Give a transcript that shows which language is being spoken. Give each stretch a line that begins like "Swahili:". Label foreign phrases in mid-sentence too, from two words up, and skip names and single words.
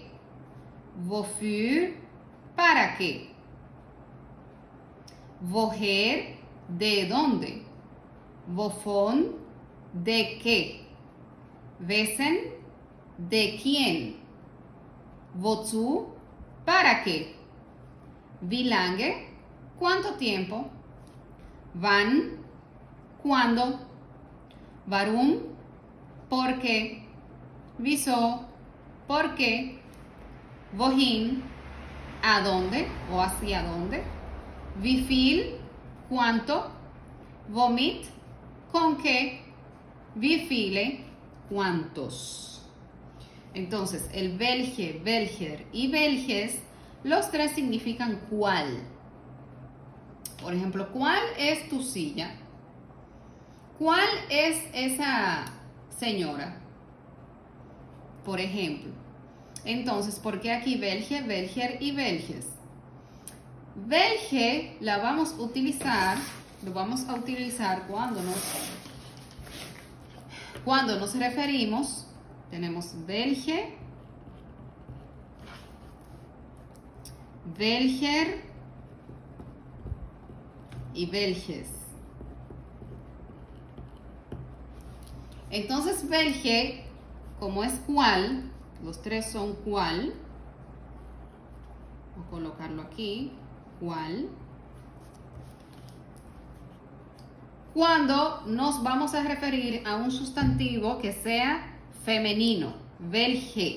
Spanish: Wofür, para qué. Woher, de dónde. Wovon, de qué. Wessen, de quién. Wozu, para qué.
German: Wie lange,
Spanish: cuánto tiempo. Wann, cuándo. Warum, por qué. Wieso, por qué. Wohin, a dónde o hacia dónde.
German: Wie viel,
Spanish: cuánto. Womit, con qué.
German: Wie viele,
Spanish: cuántos. Entonces, el
German: welche, welcher
Spanish: y welches, los tres significan cuál. Por ejemplo, ¿cuál es tu silla? ¿Cuál es esa señora? Por ejemplo. Entonces, ¿por qué aquí
German: welche, welcher
Spanish: y welches? Welche lo vamos a utilizar cuando nos referimos, tenemos
German: welche, welcher
Spanish: y welches. Entonces, welche, como es cuál, los tres son cuál. Voy a colocarlo aquí, cuál. Cuando nos vamos a referir a un sustantivo que sea femenino, welche.